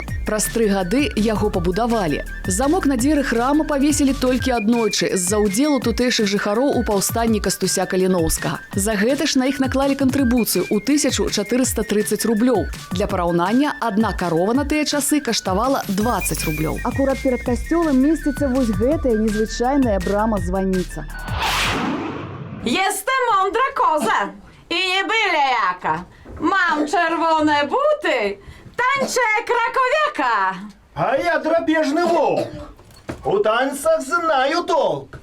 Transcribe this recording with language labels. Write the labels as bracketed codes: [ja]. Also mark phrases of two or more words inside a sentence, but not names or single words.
[be] Праз 3 гады яго пабудавалі. Замок на дзверы храма павесілі толькі аднойчы з-за ўдзелу тутэйшых жыхароў у паўстанні Кастуся Каліноўскага. За гэта ж на іх наклалі кантрыбуцыю ў 1430 рублёў. Для параўнання, адна карова на тыя часы каштавала 20 рублёў. Акурат перад касцёлам месціцца вось гэтая незвычайная брама-званіца. [pl] Jestem mądra koza i nie byle jaka. Mam czerwone buty, tańczę krakowiaka. [ru] А я драпежный волк. У танцах знаю толк.